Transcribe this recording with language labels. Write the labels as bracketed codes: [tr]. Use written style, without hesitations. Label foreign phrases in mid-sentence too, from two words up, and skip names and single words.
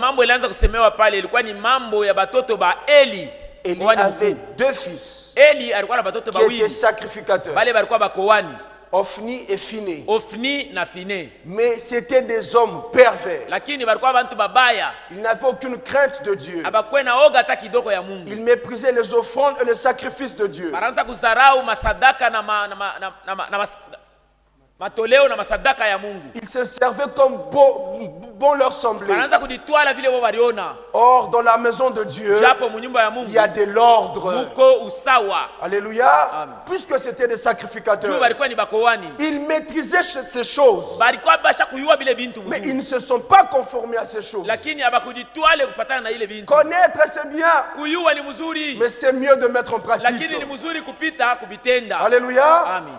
[fr] Élie avait deux fils qui étaient sacrificateurs, Ophni et Phiné. Mais c'était des hommes pervers. Ils n'avaient aucune crainte de Dieu. Ils méprisaient les offrandes et les sacrifices de Dieu. [sw] matoleo na masadaka ya Mungu. [fr] Ils se servaient comme bon leur semblait. [sw] Banaanza kuditwala vile wao waliona. [fr] Or dans la maison de Dieu, [sw] japo mu nyumba ya Mungu, [fr] il y a de l'ordre. [sw] Muko usawa. [fr] Alléluia. Amen. Puisque c'était des sacrificateurs, ils maîtrisaient ces choses. Mais ils ne se sont pas conformés à ces choses. Connaître c'est bien, mais c'est mieux de mettre en pratique. Alléluia. Amen.